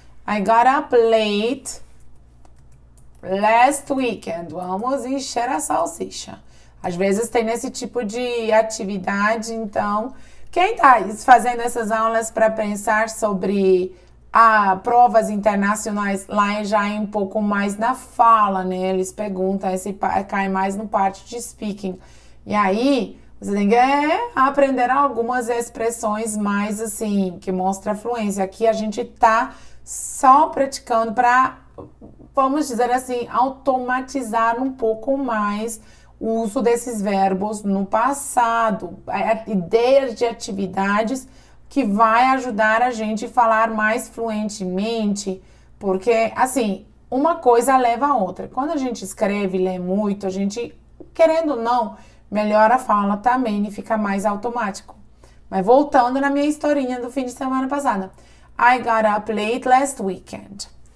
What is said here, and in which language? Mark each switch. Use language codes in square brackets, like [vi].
[en] I got up late last weekend. [pt] Vamos encher a salsicha. Às vezes tem esse tipo de atividade, então, quem está fazendo essas aulas para pensar sobre provas internacionais, lá já é um pouco mais na fala, né? Eles perguntam, se cai mais no parte de speaking. E aí, você tem que aprender algumas expressões mais assim, que mostra a fluência. Aqui a gente tá só praticando para, vamos dizer assim, automatizar um pouco mais o uso desses verbos no passado. Ideias de atividades que vai ajudar a gente a falar mais fluentemente, porque, assim, uma coisa leva a outra. Quando a gente escreve, lê muito, a gente, querendo ou não, melhora a fala também e fica mais automático. Mas voltando na minha historinha do fim de semana passada. [en] I got up late last weekend.